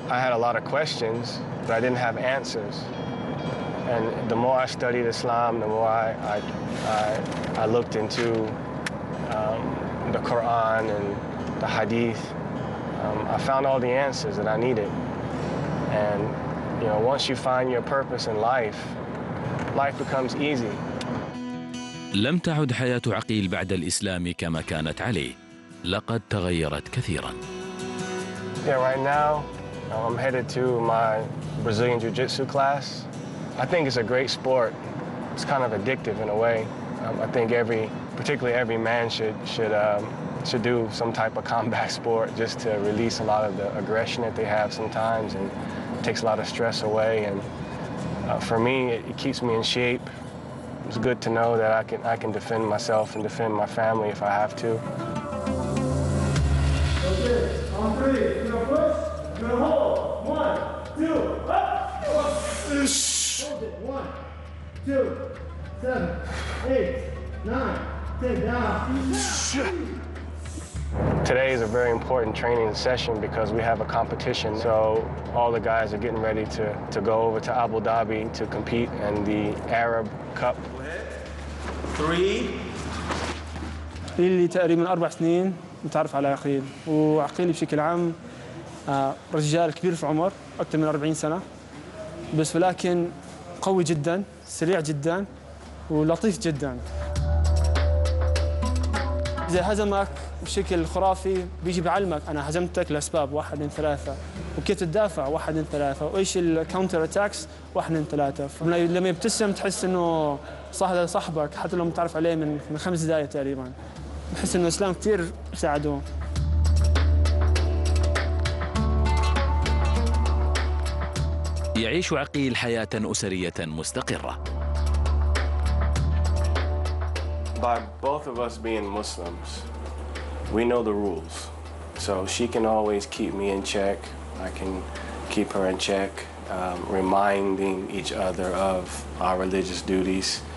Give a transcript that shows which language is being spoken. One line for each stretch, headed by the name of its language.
English: I had a lot of questions, but I didn't have answers. And the more I studied Islam, the more I looked into the Quran and the Hadith. I found all the answers that I needed. And you know, once you find your purpose in life, life becomes easy.
Arabic: لم تعد حياة عقيل بعد الإسلام كما كانت عليه، لقد تغيرت كثيرا.
English: Yeah, right now I'm headed to my Brazilian Jiu-Jitsu class. I think it's a great sport. It's kind of addictive in a way. I think particularly every man should do some type of combat sport just to release a lot of the aggression that they have sometimes, and it takes a lot of stress away. And for me, it keeps me in shape. It's good to know that I can defend myself and defend my family if I have to. Okay, on three, you're gonna push, you're gonna hold. 1, 2, up! Hold it. 1, 2, 7, 8, 9, 10, down. Today is a very important training session because we have a competition. So all the guys are getting ready to go over to Abu Dhabi to compete in the Arab Cup. 3.
Arabic: لي تقريبا 4 سنين متعرف على عقيل، وعقيل بشكل عام رجال كبير في عمر أكثر من 40 سنة، بس ولكن قوي جدا، سريع جدا، ولطيف جدا. إذا هزمك بشكل خرافي بيجي بعلمك أنا هزمتك لأسباب 1 2 3، وكيف تدافع 1 2 3، وإيش الكاونتر أتاكس 1 2 3. لما يبتسم تحس إنه هذا صاحبك حتى لو متعرف عليه من 5 دقائق تقريبا. بحس إنه الإسلام كثير ساعده. يعيش عقيل حياة أسرية مستقرة.
English: By both of us being Muslims, we know the rules. So she can always keep me in check. I can keep her in check, reminding each other of our religious duties.